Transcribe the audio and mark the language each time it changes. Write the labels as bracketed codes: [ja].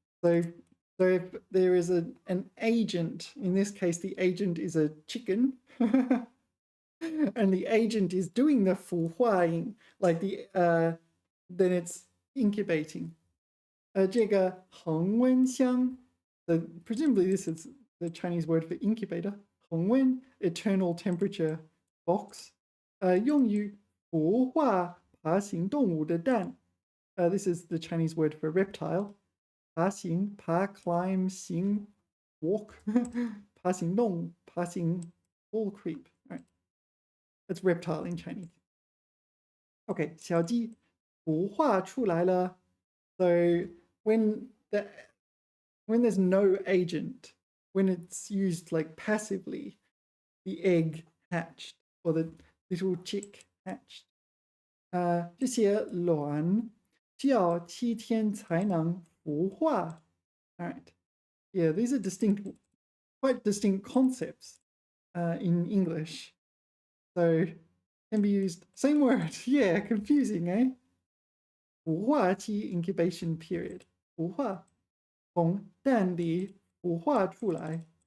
[en] So if there is an agent, in this case, the agent is a chicken, and the agent is doing the 孵化, like then it's incubating. [zh] 这个恒温箱, [en] presumably this is the Chinese word for incubator. 恒温, eternal temperature box. [zh] 用于孵化爬行动物的蛋. [en] This is the Chinese word for reptile. 爬行, climb, 行, walk. [zh] 爬行动, 爬行, [en] all creep. Right. That's reptile in Chinese. [zh] Okay, 小鸡孵化出来了. [en] So when there's no agent, when it's used like passively, the egg hatched or the little chick hatched. [zh] 这些卵需要7天才能孵化. [en] All right. Yeah, these are quite distinct concepts in English. So can be used, same word. Yeah, confusing, eh? [zh] 孵化期 [en] incubation period. [zh] 孵化从蛋里孵化出来.